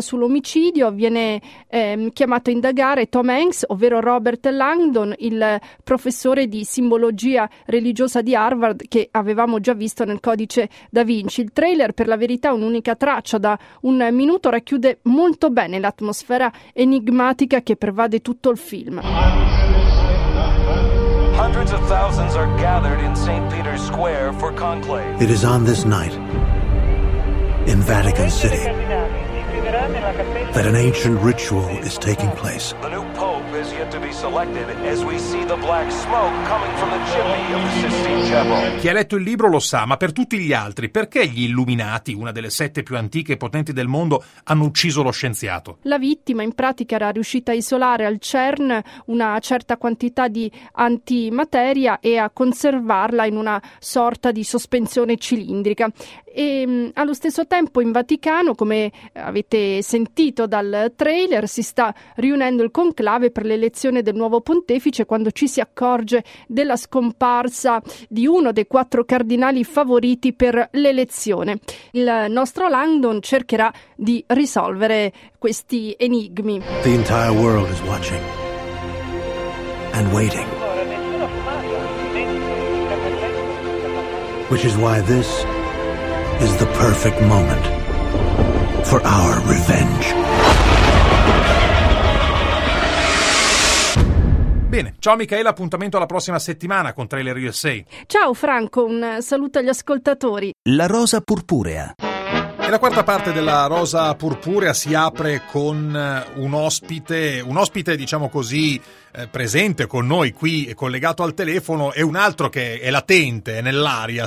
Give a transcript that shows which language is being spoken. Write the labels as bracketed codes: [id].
[it] Sull'omicidio viene chiamato a indagare Tom Hanks, ovvero Robert Langdon, il professore di simbologia religiosa di Harvard che avevamo già visto nel Codice da Vinci. Il trailer, per la verità un'unica traccia da un minuto, racchiude molto bene l'atmosfera enigmatica che pervade tutto il film. [en] Hundreds of thousands are gathered in St. Peter's Square for conclave. It is on this night, in Vatican City, that an ancient ritual is taking place. The new pope is yet to be selected, as we see the black smoke coming from the chimney of the Sistine Chapel. [it] Chi ha letto il libro lo sa, ma per tutti gli altri, perché gli Illuminati, una delle sette più antiche e potenti del mondo, hanno ucciso lo scienziato? La vittima in pratica era riuscita a isolare al CERN una certa quantità di antimateria e a conservarla in una sorta di sospensione cilindrica. E allo stesso tempo in Vaticano, come avete sentito dal trailer, si sta riunendo il conclave per l'elezione del nuovo pontefice, quando ci si accorge della scomparsa di uno dei quattro cardinali favoriti per l'elezione. Il nostro Langdon cercherà di risolvere questi enigmi. [en] The entire world is watching and waiting. Which is why this is the perfect moment for our revenge. [it] Bene, ciao Michaela, appuntamento alla prossima settimana con Trailer USA. Ciao Franco, un saluto agli ascoltatori. La rosa purpurea. E la quarta parte della Rosa Purpurea si apre con un ospite diciamo così presente con noi qui collegato al telefono, e un altro che è latente, è nell'aria.